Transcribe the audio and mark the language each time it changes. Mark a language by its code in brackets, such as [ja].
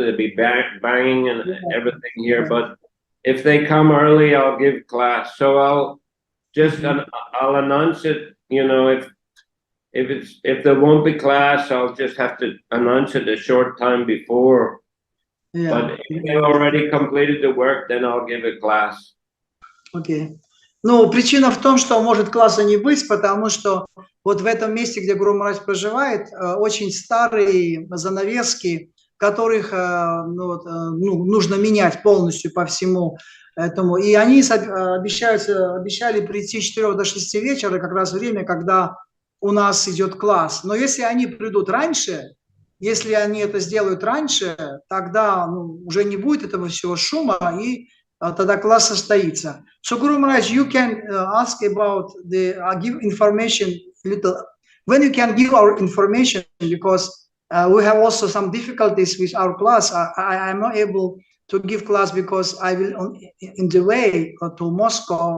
[en] It'll be banging and everything here. But if they come early, I'll give class. So I'll announce it, you know. If there won't be class, I'll just have to announce it a short time before. But if they already completed the work, then I'll give a class. [ru] Окей. Ну, причина в том, что может класса не быть, потому что вот в этом месте, где Гуру Махарадж проживает, очень старые занавески, которых нужно менять полностью по всему этому. И они обещали прийти с 4 до 6 вечера, как раз время, когда у нас идет класс. Но если они придут раньше, если они это сделают раньше, тогда уже не будет этого всего шума, и тогда класс состоится. [en] So Guru Maharaj, you can ask about give information little, when you can give our information, because we have also some difficulties with our class. I am not able to give class because I will in the way to Moscow.